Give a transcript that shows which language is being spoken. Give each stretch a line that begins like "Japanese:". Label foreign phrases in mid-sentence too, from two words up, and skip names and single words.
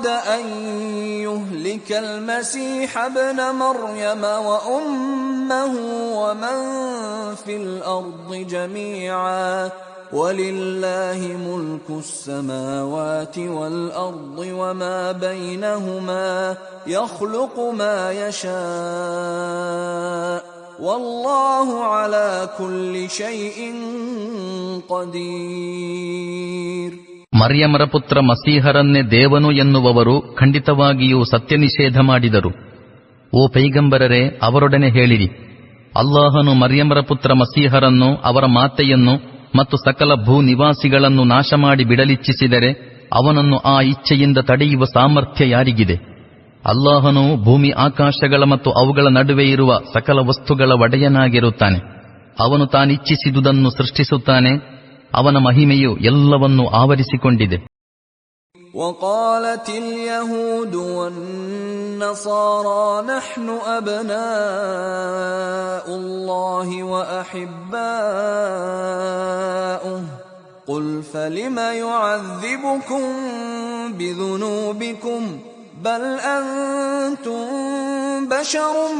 Arabic: أن يهلك المسيح ابن مريم وأمه ومن في الأرض جميعا ولله ملك السماوات والأرض وما بينهما يخلق ما يشاء والله على كل شيء قدير.
Kannada: ಮರ್ಯಮರ ಪುತ್ರ ಮಸೀಹರನ್ನೇ ದೇವನು ಎನ್ನುವವರು ಖಂಡಿತವಾಗಿಯೂ ಸತ್ಯ ನಿಷೇಧ ಮಾಡಿದರು. ಓ ಪೈಗಂಬರರೇ, ಅವರೊಡನೆ ಹೇಳಿರಿ, ಅಲ್ಲಾಹನು ಮರ್ಯಮರ ಪುತ್ರ ಮಸೀಹರನ್ನು, ಅವರ ಮಾತೆಯನ್ನು ಮತ್ತು ಸಕಲ ಭೂ ನಿವಾಸಿಗಳನ್ನು ನಾಶ ಮಾಡಿ ಬಿಡಲಿಚ್ಛಿಸಿದರೆ ಅವನನ್ನು ಆ ಇಚ್ಛೆಯಿಂದ ತಡೆಯುವ ಸಾಮರ್ಥ್ಯ ಯಾರಿಗಿದೆ? ಅಲ್ಲಾಹನು ಭೂಮಿ ಆಕಾಶಗಳ ಮತ್ತು ಅವುಗಳ ನಡುವೆ ಇರುವ ಸಕಲ ವಸ್ತುಗಳ ಒಡೆಯನಾಗಿರುತ್ತಾನೆ. ಅವನು ತಾನಿಚ್ಛಿಸಿದುದನ್ನು ಸೃಷ್ಟಿಸುತ್ತಾನೆ. ಅವನ ಮಹಿಮೆಯು ಎಲ್ಲವನ್ನೂ ಆವರಿಸಿಕೊಂಡಿದೆ.
Arabic: وقالت اليهود والنصارى نحن أبناء الله وأحباؤه قل فلم يعذبكم بذنوبكم بل أنتم بشر